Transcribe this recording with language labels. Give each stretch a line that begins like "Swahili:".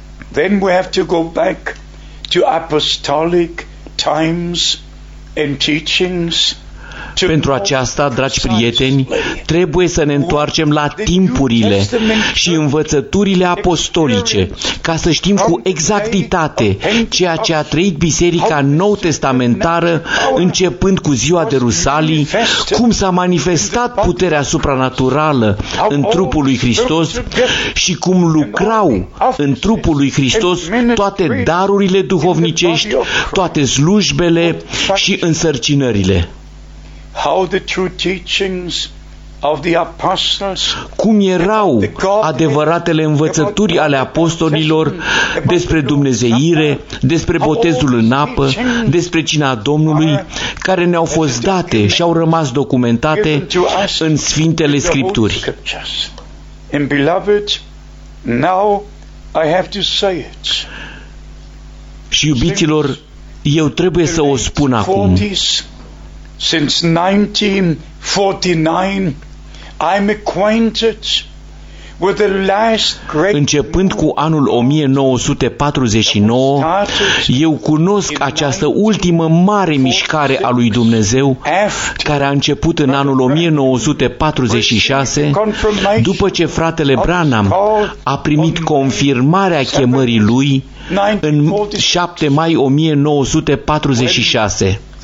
English: Then we have to go back to apostolic times and teachings.
Romanian: Pentru aceasta, dragi prieteni, trebuie să ne întoarcem la timpurile și învățăturile apostolice, ca să știm cu exactitate ceea ce a trăit Biserica Nou-Testamentară, începând cu ziua de Rusalii, cum s-a manifestat puterea supranaturală în trupul lui Hristos și cum lucrau în trupul lui Hristos toate darurile duhovnicești, toate slujbele și însărcinările.
English: How the true teachings of the apostles,
Romanian: cum erau adevăratele învățături ale apostolilor despre dumnezeire, despre botezul în apă, despre cina Domnului, care ne-au fost date și au rămas documentate în Sfintele Scripturi.
English: And beloved, now I have to say it.
Romanian: Și iubiților, eu trebuie să o spun acum.
English: since 1949, I'm acquainted with the last great.
Romanian: Începând cu anul 1949, eu cunosc această ultimă mare mișcare a lui Dumnezeu, care a început în anul 1946, după ce fratele Branham a primit confirmarea chemării lui în 7 mai 1946.